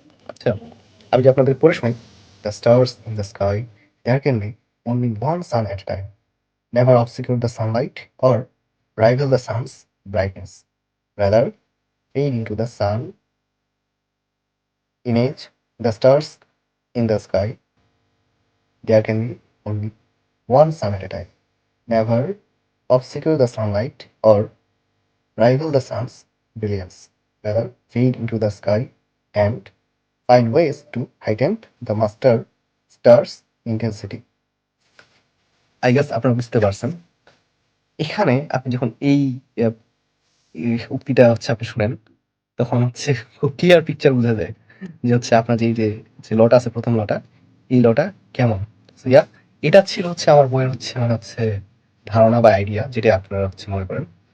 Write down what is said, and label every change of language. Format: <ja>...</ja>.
<bn>আচ্ছা, আমি যে আপনাদের পড়ে শোনাই,</bn> <en>The stars in the sky, there can be only one sun at a time, never obscure the sunlight or rival the sun's brightness, rather fade into the sun image. The stars in the sky, there can be only one sun at a time, never obscure the sunlight or rival the sun's brilliance, rather fade into the sky and find ways to heighten the master star's intensity. I guess</en> <bn>আপনারা বুঝতে পারছেন। এখানে আপনি যখন আহ, এই উক্তিটা হচ্ছে আপনি শুনেন, তখন হচ্ছে খুব ক্লিয়ার পিকচার বোঝা যায় যে হচ্ছে আপনার যে লটা আছে, প্রথম লটা, এই লটা কেমন।</bn> <en>So, yeah,</en> <bn>এটা ছিল হচ্ছে আমার বইয়ের হচ্ছে মানে হচ্ছে ধারণা বা আইডিয়া, যেটা আপনারা হচ্ছে মনে করেন।</bn>